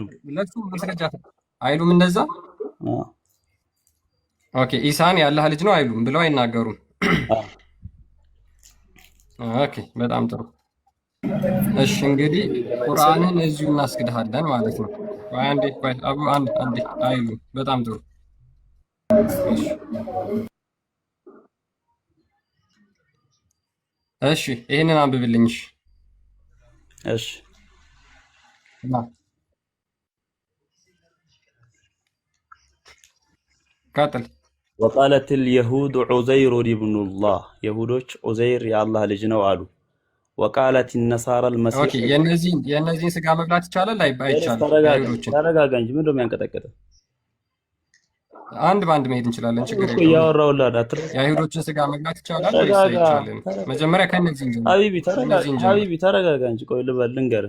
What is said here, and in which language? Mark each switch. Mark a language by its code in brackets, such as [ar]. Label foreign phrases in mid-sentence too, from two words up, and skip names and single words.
[am] ለሱ ማስረጃ አይሉም እንደዛ። ኦኬ ኢሳን ያላህ ልጅ ነው አይሉም ብለው አይናገሩም። ኦኬ በጣም ጥሩ። እሺ እንግዲህ ቁርአንን እዚሁ እናስክድሃለን ማለት ነው። አንዴ አቡ አንዴ አይሉ። በጣም ጥሩ። እሺ ይሄንን አንብብልኝ። እሺ ቀጥል። [ar] وقالت اليهود عزير ابن الله [am] يهودوች ዑዘይር የአላህ ልጅ ነው አሉ። [ar] وقالت النصارى المسيح [am] ኦኬ የነዚህን ስጋ መብላት ይቻላል አይቻልም? ተረጋጋ እንጂ ምንድነው የሚያንቀጠቅጠው? አንድ ባንድ መሄድ እንችላለን፣ ችግር የለውም። የአይሁዶችን ስጋ መብላት ይቻላል ወይስ አይቻልም? መጀመሪያ ከነዚህ እንጂ ሀቢቢ ተረጋጋ እንጂ። ቆይ ልንገርህ።